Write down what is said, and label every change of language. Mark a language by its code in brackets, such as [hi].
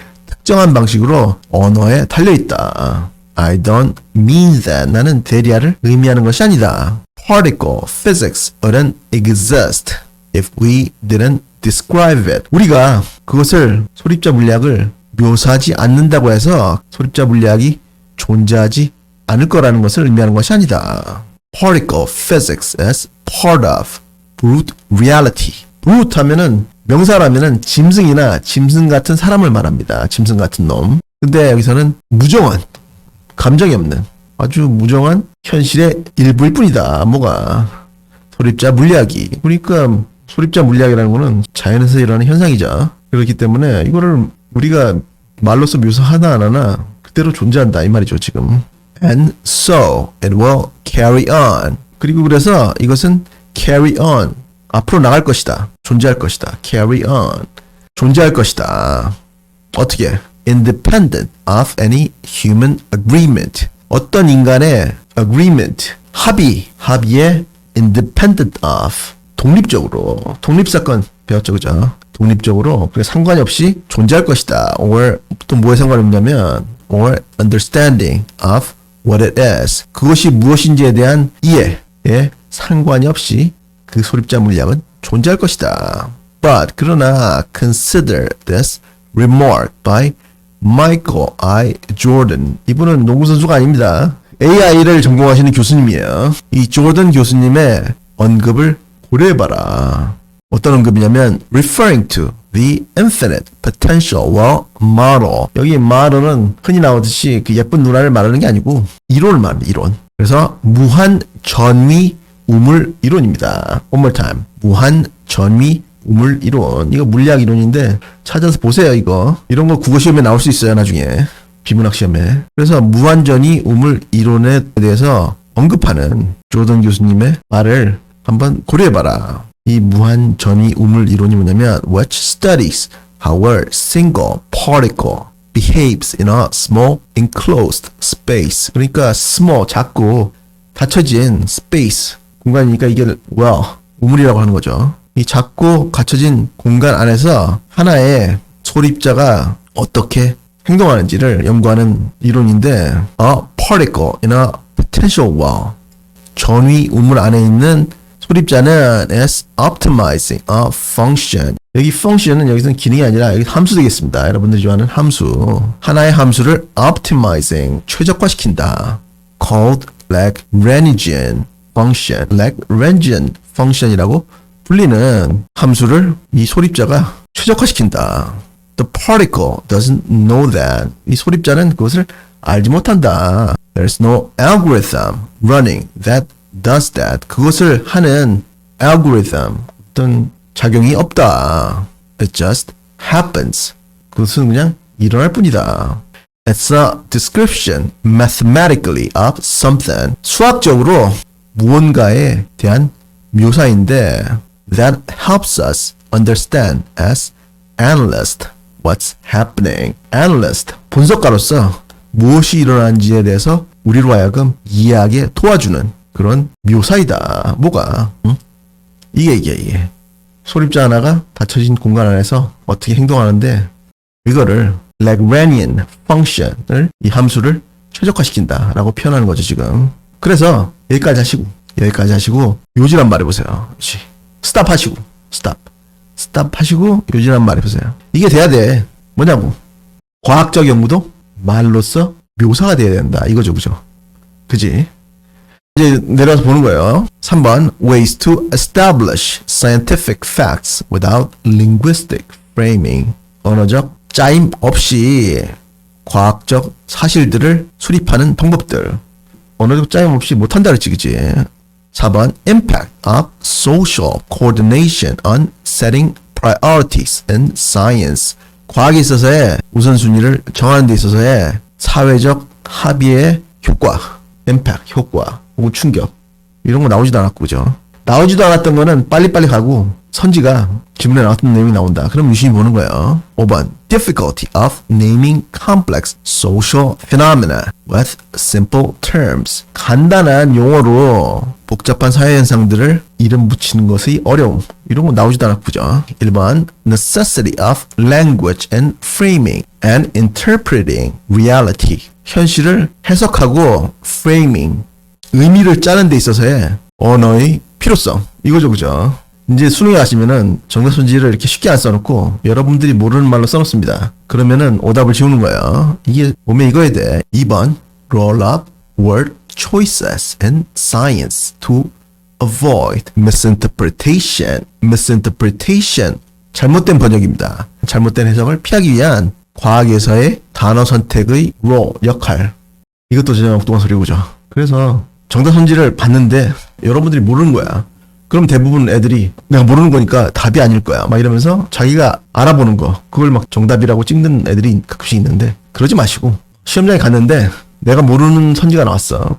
[ko] 특정한 방식으로 언어에 달려있다. [en] I don't mean that. [ko] 나는 대리아를 의미하는 것이 아니다. [en] Particle physics wouldn't exist if we didn't describe it. [ko] 우리가 그것을 소립자 물리학을 묘사하지 않는다고 해서 소립자 물리학이 존재하지 않을 거라는 것을 의미하는 것이 아니다. [en] Particle physics is part of brute reality. [ko] brute 하면은 명사라면은 짐승이나 짐승 같은 사람을 말합니다. 짐승 같은 놈. 근데 여기서는 무정한, 감정이 없는 아주 무정한 현실의 일부일 뿐이다. 뭐가 소립자 물리학이. 그러니까 소립자 물리학이라는 거는 자연에서 일어나는 현상이죠. 그렇기 때문에 이거를 우리가 말로써 묘사하나 안 하나 그대로 존재한다 이 말이죠 지금. [en] And so it will carry on. [ko] 그리고 그래서 이것은 [en] carry on. [ko] 앞으로 나갈 것이다. 존재할 것이다. [en] carry on. [ko] 존재할 것이다. 어떻게? [en] Independent of any human agreement. [ko] 어떤 인간의 agreement, 합의에 [en] independent of, [ko] 독립적으로, 독립사건 배웠죠, 그죠? 독립적으로, 그래 상관이 없이 존재할 것이다. [en] or, [ko] 또 뭐에 상관이 없냐면, [en] or understanding of what it is. [ko] 그것이 무엇인지에 대한 이해에 상관이 없이 그 소립자 물리학은 존재할 것이다. [en] But, [ko] 그러나, [en] consider this remark by Michael I. Jordan. [ko] 이분은 농구선수가 아닙니다. AI를 전공하시는 교수님이에요. 이 조던 교수님의 언급을 고려해봐라. 어떤 언급이냐면 [en] referring to the infinite potential well model. [ko] 여기 model은 흔히 나오듯이 그 예쁜 누나를 말하는 게 아니고 이론을 말합니다. 이론. 그래서 무한 전위 우물 이론입니다. [en] One more time. [ko] 무한 전위 우물 이론. 이거 물리학 이론인데 찾아서 보세요. 이거. 이런 거 국어 시험에 나올 수 있어요. 나중에. 비문학 시험에. 그래서 무한전위 우물 이론에 대해서 언급하는 조던 교수님의 말을 한번 고려해봐라. 이 무한전위 우물 이론이 뭐냐면 [en] which studies how a single particle behaves in a small enclosed space. [ko] 그러니까 small, 작고 닫혀진 space, 공간이니까 이게 well, 우물이라고 하는 거죠. 이 작고 갇혀진 공간 안에서 하나의 소립자가 어떻게 행동하는지를 연구하는 이론인데 [en] a particle in a potential well. [ko] 전위 우물 안에 있는 소립자는 [en] is optimizing a function. [ko] 여기 function은 여기서는 기능이 아니라 여기 함수 되겠습니다. 여러분들이 좋아하는 함수. 하나의 함수를 optimizing, 최적화시킨다. [en] called Lagrangian function. [ko] Lagrangian function이라고 불리는 함수를 이 소립자가 최적화시킨다. [en] The particle doesn't know that. [ko] 이 소립자는 그것을 알지 못한다. [en] There's no algorithm running that does that. [ko] 그것을 하는 algorithm, 어떤 작용이 없다. [en] It just happens. [ko] 그것은 그냥 일어날 뿐이다. [en] It's a description mathematically of something. [ko] 수학적으로 무언가에 대한 묘사인데 [en] that helps us understand as analysts what's happening. [ko] Analyst, 분석가로서 무엇이 일어나는지에 대해서 우리로 하여금 이해하게 도와주는 그런 묘사이다. 뭐가? 응? 이게. 소립자 하나가 닫혀진 공간 안에서 어떻게 행동하는데 이거를 Lagrangian function을, 이 함수를 최적화시킨다 라고 표현하는 거죠 지금. 그래서 여기까지 하시고 요질 한번 말해보세요. 그렇지. 스탑 하시고 스탑 하시고 요질 한번 말해보세요. 이게 돼야 돼. 뭐냐고. 과학적 연구도 말로써 묘사가 돼야 된다. 이거죠. 그죠? 그지? 이제 내려서 보는 거예요. [en] 3번 Ways to establish scientific facts without linguistic framing. [ko] 언어적 짜임 없이 과학적 사실들을 수립하는 방법들. 언어적 짜임 없이 못한다 그랬지, 그치? [en] 4번 Impact of social coordination on setting priorities in science. [ko] 과학에 있어서의 우선순위를 정하는 데 있어서의 사회적 합의의 효과, Impact, 효과, 혹은 충격. 이런 거 나오지도 않았고, 그죠? 나오지도 않았던 거는 빨리빨리 가고 선지가 지문에 나왔던 내용이 나온다. 그럼 유심히 보는 거예요. [en] 5번 Difficulty of naming complex social phenomena with simple terms. [ko] 간단한 용어로 복잡한 사회현상들을 이름 붙이는 것의 어려움. 이런 거 나오지도 않았고, 그죠? [en] 1번 Necessity of language and framing and interpreting reality. [ko] 현실을 해석하고 framing, 의미를 짜는 데 있어서의 언어의 필요성. 이거죠, 그죠? 이제 수능에 가시면은 정답선지를 이렇게 쉽게 안 써놓고 여러분들이 모르는 말로 써놓습니다. 그러면은 오답을 지우는 거예요. 이게 보면 이거에 대해 2번 [en] Roll up word choices in science to avoid misinterpretation. [ko] Misinterpretation. 잘못된 번역입니다. 잘못된 해석을 피하기 위한 과학에서의 단어 선택의 role, 역할. 이것도 진짜 엉뚱한 소리고죠. 그래서 정답선지를 봤는데 여러분들이 모르는 거야. 그럼 대부분 애들이 내가 모르는 거니까 답이 아닐 거야 막 이러면서 자기가 알아보는 거 그걸 막 정답이라고 찍는 애들이 가끔씩 있는데 그러지 마시고 시험장에 갔는데 내가 모르는 선지가 나왔어.